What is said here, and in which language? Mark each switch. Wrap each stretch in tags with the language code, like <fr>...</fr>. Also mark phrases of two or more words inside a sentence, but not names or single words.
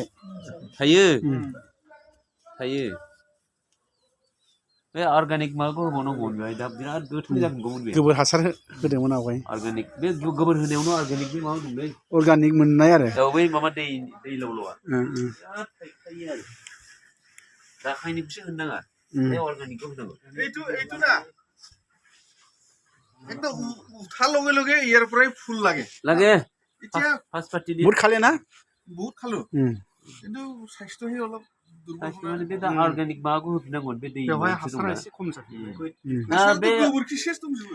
<brx>थायो थायो बे अर्गानिक माबाखौ होबावनांगौमोन बेहाय दा बिराद गोथां जागौमोन बे गोबोर हासार होदोंमोन आवगाय अर्गानिक बे गोबोर होनायावनो अर्गानिक बे माबा दंलै अर्गानिक मोननाय आरो औ बै माबा दै ल'ल'आ बिराद थायो आरो रासायनिकसो होनो नाङा बे अर्गानिकखौ होनांगौ</brx> <as>এইটো না একদম উঠাৰ লগে লগে ইয়াৰ পৰাই ফুল লাগে লাগে এতিয়া</as> <en>first party</en> <as>বহুত খালে না বহুত খালো কিন্তু স্বাস্থ্যহে অলপ</as> <brx>মানে बे दा अर्गानिक माबाखौ होफिननांगोन बे दै बेवहाय मोनसे हासारा दंना एसे खम जायो ना बे गोबोरखि सेस दंजोबो</brx>